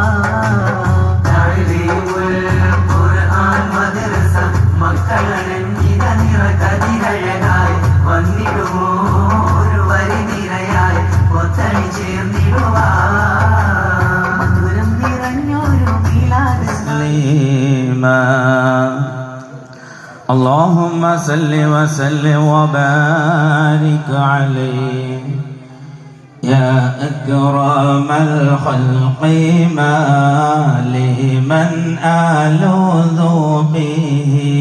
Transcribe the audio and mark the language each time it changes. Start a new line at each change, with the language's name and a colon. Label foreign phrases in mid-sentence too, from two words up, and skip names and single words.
Malayalam: ഖുർആൻ മദ്രസ മക്കളണഞ്ഞിത നിറകതിരഴകായി വന്നിടുമോ ഒരു വരി നിരയായി ഒത്തണി ചേർന്നിടുവാ. മധുരം നിറഞ്ഞൊരു മീലാദ്
Arabic: اللهم صل وسلم وبارك عليه يا أكرم الخلق ما لمن ألوذ به